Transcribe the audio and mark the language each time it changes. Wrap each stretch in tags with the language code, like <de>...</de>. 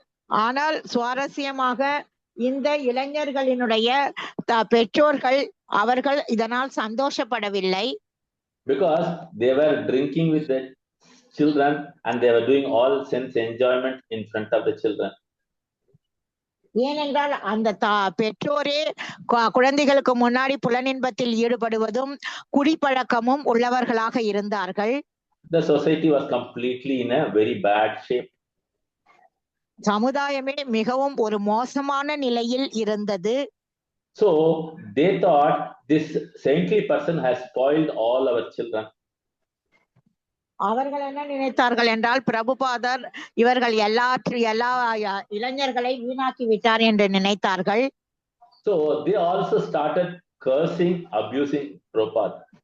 <ta>ஆனால் சுவாரஸ்யமாக இந்த இளைஞர்களினுடைய பெற்றோர்கள் அவர்கள் இதனால் சந்தோஷப்படவில்லை.</ta> <en>Because they were drinking with the children and they were doing all sense enjoyment in front of the children.</en> <ta>ஏனென்றால் அந்த பெற்றோரே குழந்தைகளுக்கு முன்னாடி புலனின்பத்தில் ஈடுபடுவதும் குடிப்பழக்கமும் உள்ளவர்களாக இருந்தார்கள்.</ta> <en>The society was completely in a very bad shape.</en> <ta>சமுதாயமே மிகவும் ஒரு மோசமான நிலையில் இருந்தது.</ta> <en>So they thought this saintly person has spoiled all our children.</en> <ta>அவர்கள் என்ன நினைத்தார்கள் என்றால் பிரபுபாதர் இவர்கள் எல்லா இளைஞர்களை வீணாக்கி விட்டார் என்று நினைத்தார்கள்.</ta> <en>So they also started cursing, abusing Prabhupada.</en>